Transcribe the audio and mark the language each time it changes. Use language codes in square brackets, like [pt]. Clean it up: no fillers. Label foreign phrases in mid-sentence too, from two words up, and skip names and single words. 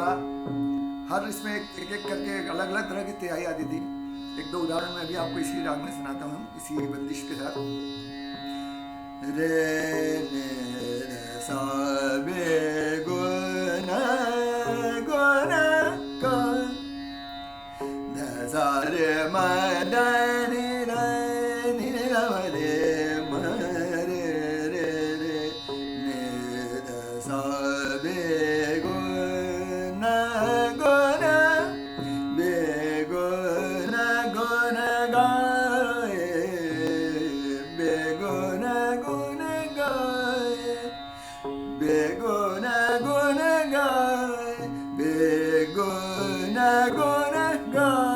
[hi] हर इसमें एक एक करके अलग अलग तरह की तिहाई आती थी। एक दो उदाहरण मैं भी आपको इसी राग में सुनाता हूँ, इसी बंदिश के साथ। रे ने सा बे गो ना का सा रे म दा नि रा नि रा म रे म रे रे रे ने दा सा बे गो ना बे गो ना गा बे गो ना गा बे गो ना गा बे गो ना गा